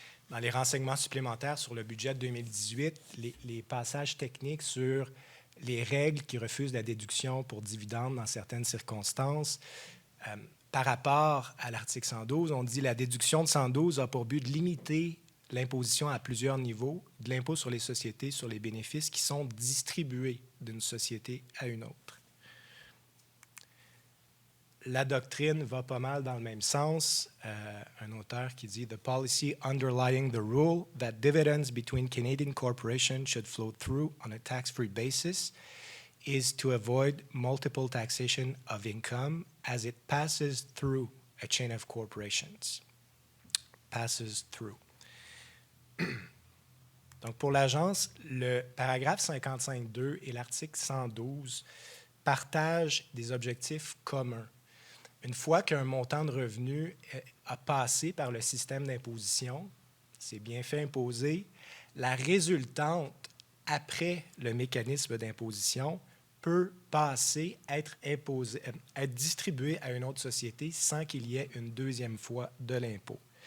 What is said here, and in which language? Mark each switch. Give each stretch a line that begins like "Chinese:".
French: Dans les renseignements supplémentaires sur le budget de 2018, les passages techniques sur les règles qui refusent la déduction pour dividendes dans certaines circonstances, par rapport à l'article 112, on dit la déduction de 112 a pour but de limiter l'imposition à plusieurs niveaux de l'impôt sur les sociétés sur les bénéfices qui sont distribués d'une société à une autre. la doctrine va pas mal dans le même sens. Un auteur qui dit
English: « The policy underlying the rule that dividends between Canadian corporations should flow through on a tax-free basis is to avoid multiple taxation of income as it passes through a chain of corporations. » Passes through.
French: Donc, pour l'agence, le paragraphe 55.2 et l'article 112 partagent des objectifs communs. Une fois qu'un montant de revenu a passé par le système d'imposition, c'est bien fait imposer, la résultante après le mécanisme d'imposition peut passer, être distribuée à une autre société sans qu'il y ait une deuxième fois de l'impôt.